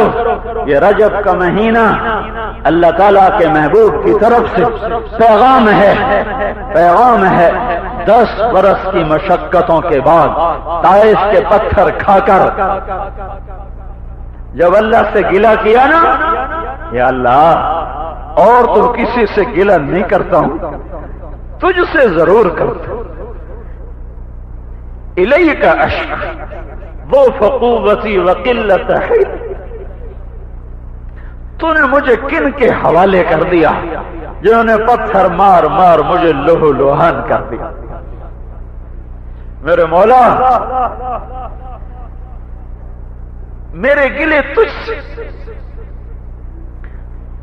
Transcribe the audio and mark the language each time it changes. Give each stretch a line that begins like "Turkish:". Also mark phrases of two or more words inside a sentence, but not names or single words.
Urdu: یہ رجب کا مہینہ اللہ تعالیٰ کے محبوب کی طرف سے پیغام ہے 10 برس کی مشقتوں کے بعد طائف کے پتھر کھا کر جب اللہ سے گلہ کیا نا، یا اللہ اور تو کسی سے گلہ نہیں کرتا ہوں، تجھ سے ضرور کرتا ہوں۔
Arabic: الیک اشکی ضعف قوتی وقلت حیلتی،
Urdu: تو نے مجھے کن کے حوالے کر دیا جنہوں نے پتھر مار مار مجھے لہو لوہان کر دیا۔ میرے مولا، میرے گلے تجھ سے،